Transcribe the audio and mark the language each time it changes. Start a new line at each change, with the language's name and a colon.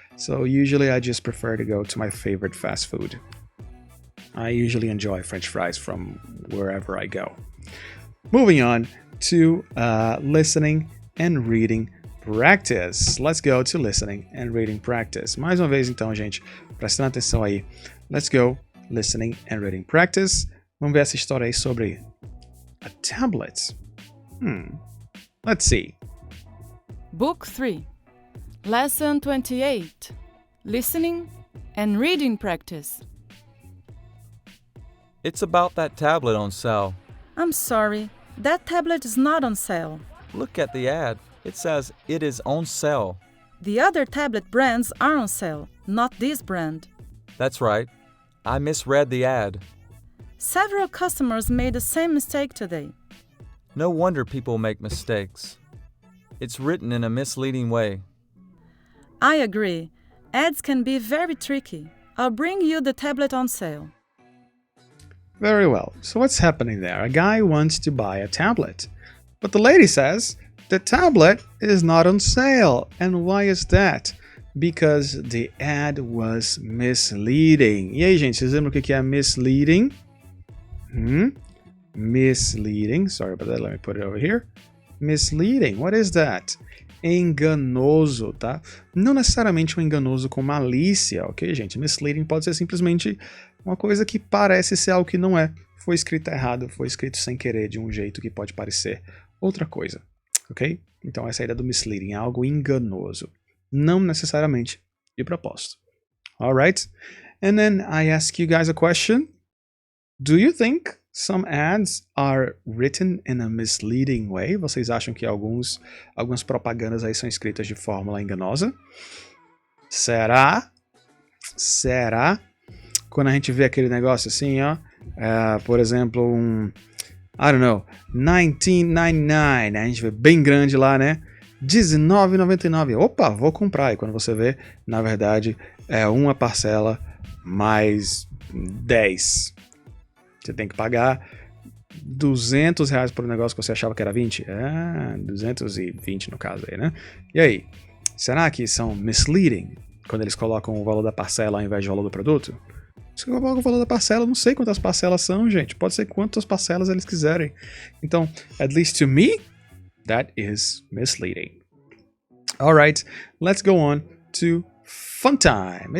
English: So usually I just prefer to go to my favorite fast food. I usually enjoy French fries from wherever I go. Moving on to listening and reading practice. Let's go to listening and reading practice.
Portuguese: Mais uma vez então, gente, prestando atenção aí.
English: Let's go, listening and reading practice.
Portuguese: Vamos ver essa história aí sobre a tablet.
English: Let's see. Book 3, Lesson 28, Listening and Reading Practice. It's about that tablet on sale. I'm sorry, that tablet is not on sale. Look at the ad. It says it is on sale. The other tablet brands are on sale, not this brand. That's right. I misread the ad. Several customers made the same mistake today. No wonder people make mistakes. It's written in a misleading way. I agree. Ads can be very tricky. I'll bring you the tablet on sale. Very well. So what's happening there? A guy wants to buy a tablet, but the lady says The tablet is not on sale. And why is that? Because the ad was misleading.
Portuguese: E aí, gente, vocês lembram o que é misleading?
English: Misleading. Sorry about that. Let me put it over here. Misleading. What is that?
Portuguese: Enganoso, tá? Não necessariamente um enganoso com malícia, ok, gente? Misleading pode ser simplesmente uma coisa que parece ser algo que não é. Foi escrito errado, foi escrito sem querer, de um jeito que pode parecer outra coisa, ok? Então essa é a ideia do misleading, algo enganoso. Não necessariamente de propósito.
English: Alright? And then I ask you guys a question. Do you think some ads are written in a misleading way?
Portuguese: Vocês acham que algumas propagandas aí são escritas de forma enganosa? Será? Quando a gente vê aquele negócio assim, ó, por exemplo,
English: I don't know,
Portuguese: 1999, a gente vê bem grande lá, né? R$19,99. Opa, vou comprar. E quando você vê, na verdade, é uma parcela mais 10. Você tem que pagar R$200 por um negócio que você achava que era 20. 220 no caso aí, né? E aí, será que são misleading quando eles colocam o valor da parcela ao invés do valor do produto? Se eu coloco o valor da parcela, eu não sei quantas parcelas são, gente. Pode ser quantas parcelas eles quiserem.
English: Então, at least to me, that is misleading. All right, let's go on to fun time.